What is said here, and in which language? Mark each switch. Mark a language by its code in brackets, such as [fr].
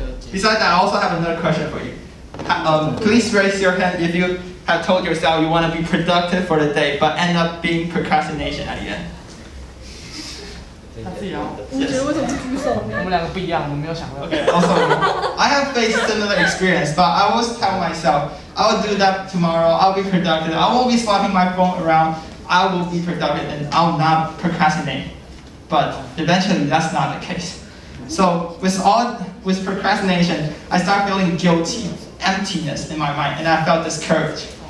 [en] Besides that, I also have another question for you. Please raise your hand if you have told yourself you want to be productive for the day, but end up being procrastination at the end. [zh] 他自己啊，我觉得为什么不举手呢？我们2个不一样，我没有想到。 [en] Okay. Also, I have faced similar experience, but I always tell myself, I will do that tomorrow. I'll be productive. I won't be swapping my phone around. I will be productive and I'll not procrastinate. But eventually, that's not the case. So with procrastination, I start feeling guilty, emptiness in my mind, and I felt discouraged.